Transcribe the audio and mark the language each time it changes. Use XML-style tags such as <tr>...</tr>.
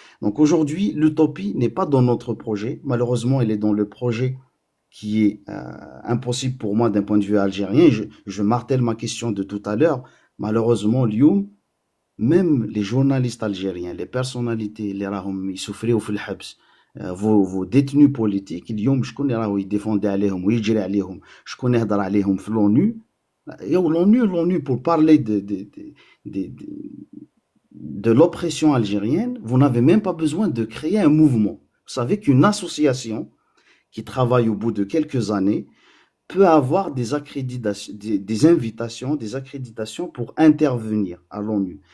<fr>Donc aujourd'hui, l'utopie n'est pas dans notre projet. Malheureusement, elle est dans le projet qui est impossible pour moi d'un point de vue algérien. Je martèle ma question de tout à l'heure. Malheureusement, Lyoum, même les journalistes algériens, les personnalités</fr> <ar>اللي راهم يسفريو في الحبس,</ar> <fr>vos détenus politiques,</fr> <ar>اليوم شكون اللي راهو يديفوندي عليهم ويجري عليهم, شكون يهضر عليهم في l'ONU.</ar> <fr>L'ONU, pour parler de l'oppression algérienne, vous n'avez même pas besoin de créer un mouvement. Vous savez qu'une association qui travaille au bout de quelques années peut avoir des accréditations, des invitations, des accréditations pour intervenir à l'ONU.</fr>